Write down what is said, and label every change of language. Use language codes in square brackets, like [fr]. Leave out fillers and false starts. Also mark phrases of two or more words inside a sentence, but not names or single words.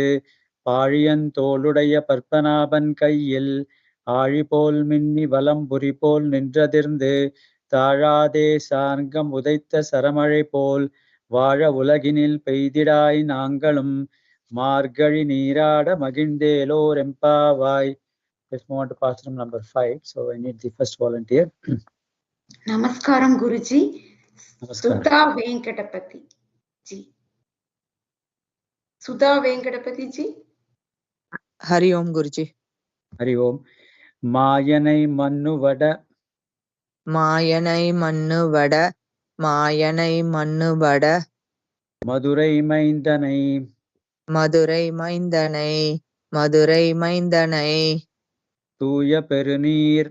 [ta] பாழியன் தோளுடைய பற்பனாபன் கையில். ஆழி போல் மின்னி வலம்புரி போல் நின்றதிர்ந்து. தாழாதே சார்கம் உதைத்த சரமழை போல். வாழ உலகினில் பெய்திடாய் நாங்களும். மார்கழி நீராட மகிழ்ந்தேலோர் எம்பாவாய். [en] Let's move on to Pastram number 5. So I need the first volunteer. [ta] நமஸ்காரம் குருஜி. [en] Namaskaram. Sudha Venkatapati ji. Sudha Venkatapati ji. [hi] हरि ॐ गुरुजी. हरि ॐ. [ta] மாயனை மன்னு வட. மாயனை மன்னு வட. மாயனை மன்னு வட. மதுரை மைந்தனை. மதுரை மைந்தனை. மதுரை மைந்தனை. தூய பெருநீர்.